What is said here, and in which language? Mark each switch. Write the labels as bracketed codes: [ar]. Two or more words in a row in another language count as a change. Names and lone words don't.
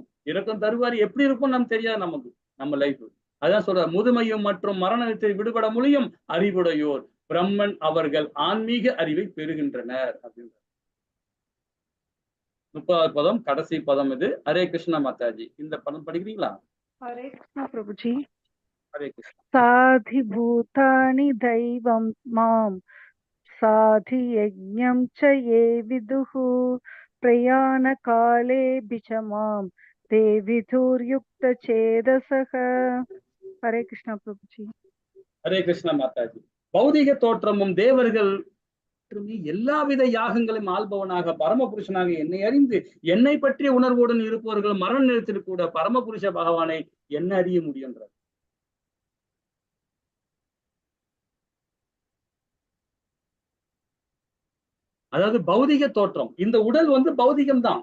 [ta] இறக்கம் தருவார் எப்படி இருக்கும் நமக்கு தெரியாது, நமக்கு நம்ம லைஃப். அதான் சொல்ற, முதுமையும் மற்றும் மரணத்தை விடுபட முடியும் அறிவுடையோர் பிரம்மன் அவர்கள் ஆன்மீக அறிவை பெறுகின்றனர் அப்படின்ற 30வது பதம், கடைசி பதம் இது. ஹரே கிருஷ்ணா மாதாஜி, இந்த பதம் படிக்கிறீங்களா? [hi] हरे कृष्ण प्रभुजी। [ta] ஹரே கிருஷ்ணா. [sa] साधिभूतानि दैवं मां साधि यज्ञं च ये विदुः प्रयाणकालेऽपि च मां ते विधुर्युक्तचेतसः। [hi] हरे कृष्ण प्रभुजी। [ta] ஹரே கிருஷ்ணா மாதாஜி. பௌதிக தோற்றமும் தேவர்கள் எல்லாவித யாகங்களையும் ஆள்பவனாக பரமபுருஷனாக என்னை அறிந்து என்னை பற்றிய உணர்வுடன் இருப்பவர்கள் மரண நேரத்தில் கூட பரமபுருஷ பகவானை என்ன அறிய முடியுன்றார். அதாவது பௌதிக தோற்றம், இந்த உடல் வந்து பௌதிகம் தான்.